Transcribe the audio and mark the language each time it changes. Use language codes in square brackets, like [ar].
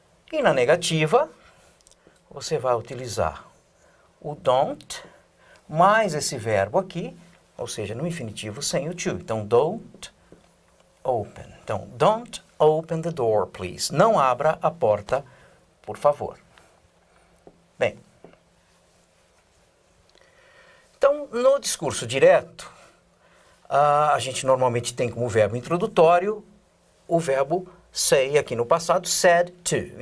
[pt] E na negativa, você vai utilizar o don't, mais esse verbo aqui, ou seja, no infinitivo sem o to. [en] Então, don't open. Então, don't open the door, please. [pt] Não abra a porta, por favor. Bem, então, no discurso direto, a gente normalmente tem como verbo introdutório o verbo say, aqui no passado, said to.